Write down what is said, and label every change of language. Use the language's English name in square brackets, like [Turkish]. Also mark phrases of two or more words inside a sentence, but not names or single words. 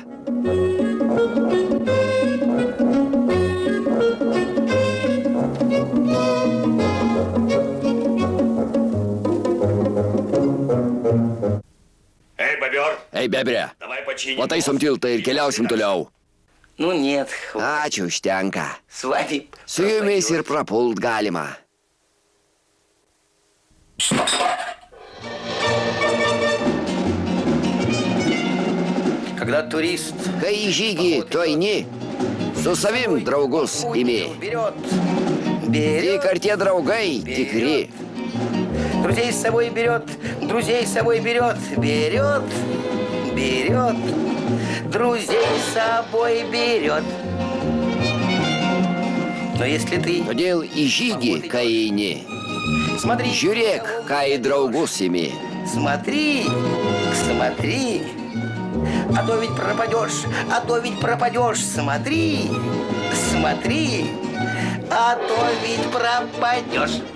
[Lithuanian] Ei, bebre, pataisom tiltą ir keliausim toliau. [Russian] Ну нет, [Lithuanian] Ačiū, užtenka. [Russian] с вами... [Lithuanian] Su jumis ir prapult galima. [Russian] Когда турист [Lithuanian] Kai į žygį tu eini, su savim draugus imi. [Russian] берет, [Lithuanian] Tik ar tie draugai tikri. [Russian] друзей с собой берет, друзей с собой берет, берет, берет, друзей с собой берет. Но если ты [Lithuanian] Todėl į žygį, kai eini, [Russian] смотри, [Lithuanian] žiūrėk, ką į draugus imi. [Russian] смотри, смотри, а то ведь пропадешь, смотри, смотри, а то ведь пропадешь.